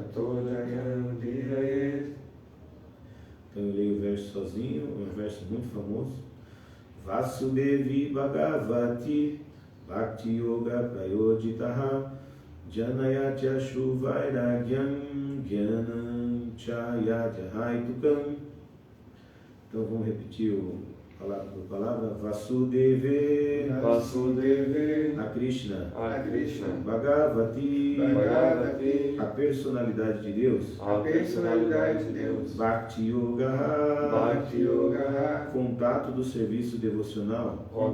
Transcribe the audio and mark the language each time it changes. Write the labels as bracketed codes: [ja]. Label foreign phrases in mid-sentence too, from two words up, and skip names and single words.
[pt] Então eu leio o verso sozinho, um verso muito famoso. [sa] Vasudevi Bhagavati Bhakti Yoga Prayojitaha Janayatya Shuvairagyam Gyanam Chayatya Haitukam. [pt] Então vamos repetir palavra por palavra. Vasudeve, Vasudeve, a Krishna, Bhagavati, a personalidade de Deus, [sa] Bhakti Yoga, [pt] contato do serviço devocional,